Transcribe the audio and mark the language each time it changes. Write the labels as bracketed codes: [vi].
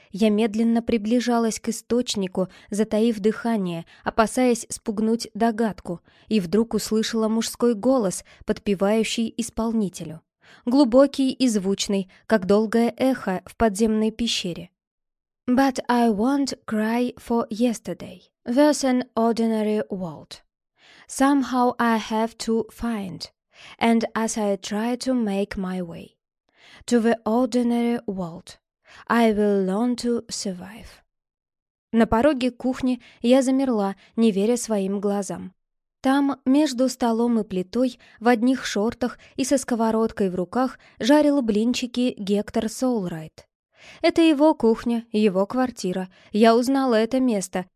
[ru] Я медленно приближалась к источнику, затаив дыхание, опасаясь спугнуть догадку, и вдруг услышала мужской голос, подпевающий исполнителю. Глубокий и звучный, как долгое эхо в подземной пещере. [en] «But I won't cry for yesterday. There's an ordinary world. Somehow I have to find, and as I try to make my way to the ordinary world, I will learn to survive». [ru] На пороге кухни я замерла, не веря своим глазам. Там, между столом и плитой, в одних шортах и со сковородкой в руках, жарил блинчики Гектор Солрайт. «Это его кухня, его квартира. Я узнала это место.